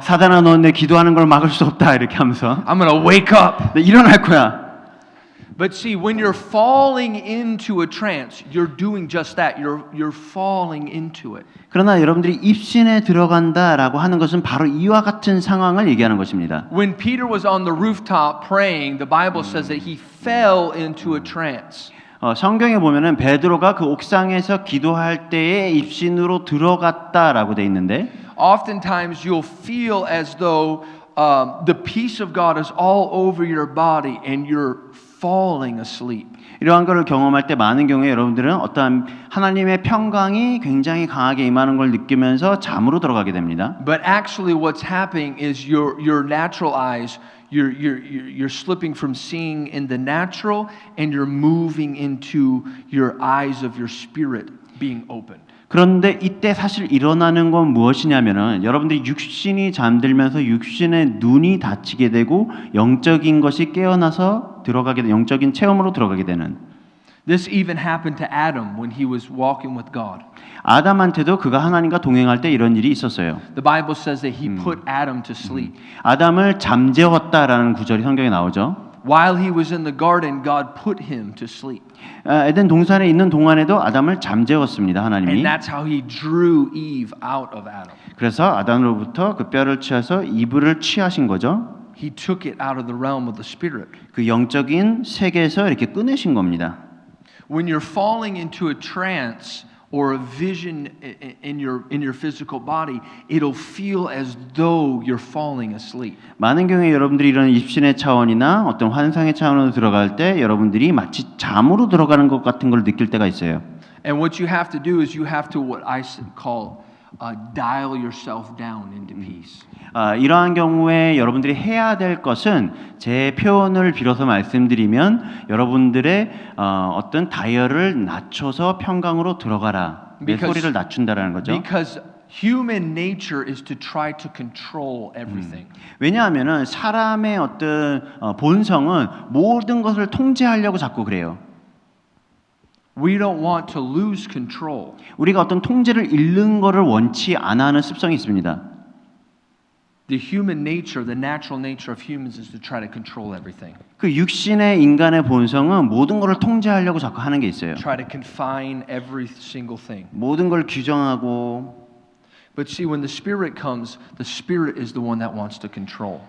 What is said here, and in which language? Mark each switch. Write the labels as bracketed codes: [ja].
[ko] 사단아 너 내 기도하는 걸 막을 수 없다 이렇게 하면서 [en] I'm going to wake up. [ko] 네, 일어날 거야. [en] But see, when you're falling into a trance, you're doing just that. You're falling into it. [ko] 그러나 여러분들이 입신에 들어간다라고 하는 것은 바로 이와 같은 상황을 얘기하는 것입니다. [en] When Peter was on the rooftop praying, the Bible says that he fell into a trance. [ko] 성경에 보면은 베드로가 그 옥상에서 기도할 때에 입신으로 들어갔다라고 돼 있는데 [en] Oftentimes you'll feel as though the peace of God is all over your body and you're falling asleep. [ko] 이러한 것을 경험할 때 많은 경우에 여러분들은 어떠한 하나님의 평강이 굉장히 강하게 임하는 걸 느끼면서 잠으로 들어가게 됩니다. [en] But actually what's happening is your natural eyes, you're slipping from seeing in the natural and you're moving into your eyes of your spirit being opened. [ko] 그런데 이때 사실 일어나는 건 무엇이냐면은 여러분들이 육신이 잠들면서 육신의 눈이 닫히게 되고 영적인 것이 깨어나서 들어가게 되 영적인 체험으로 들어가게 되는. [en] This even happened to Adam when he was walking with God. [ko] 아담한테도 그가 하나님과 동행할 때 이런 일이 있었어요. [en] The Bible says that he put Adam to sleep. [ko] 아담을 잠재웠다라는 구절이 성경에 나오죠. [en] While he was in the garden, God put him to sleep. [ko] 에덴 동산에 있는 동안에도 아담을 잠재웠습니다. [en] And [ko] 하나님이. [en] that's how he drew Eve out of Adam. [ko] 그래서 아담으로부터 그 뼈를 취해서 이브를 취하신 거죠. [en] He took it out of the realm of the spirit. [ko] 그 영적인 세계에서 이렇게 꺼내신 겁니다. [en] When you're falling into a trance or a vision in your physical body, it'll feel as though you're falling asleep. [ko] 많은 경우에 여러분들이 이런 입신의 차원이나 어떤 환상의 차원으로 들어갈 때 여러분들이 마치 잠으로 들어가는 것 같은 걸 느낄 때가 있어요. [en] And what you have to do is you have to what I call dial yourself down into peace. [ko] 이러한 경우에 여러분들이 해야 될 것은 제 표현을 빌어서 말씀드리면 여러분들의 어떤 다이얼을 낮춰서 평강으로 들어가라. 내 소리를 낮춘다라는 거죠. [en] Because human nature is to try to control everything. [ko] 왜냐하면은 사람의 어떤 본성은 모든 것을 통제하려고 자꾸 그래요. [en] We don't want to lose control. [ko] 우리가 어떤 통제를 잃는 것을 원치 않아 하는 습성이 있습니다. [en] The human nature, the natural nature of humans is to try to control everything. [ko] 그 육신의 인간의 본성은 모든 것을 통제하려고 자꾸 하는 게 있어요. [en] Try to confine every single thing. [ko] 모든 걸 규정하고. [en] But see, when the Spirit comes, the Spirit is the one that wants to control.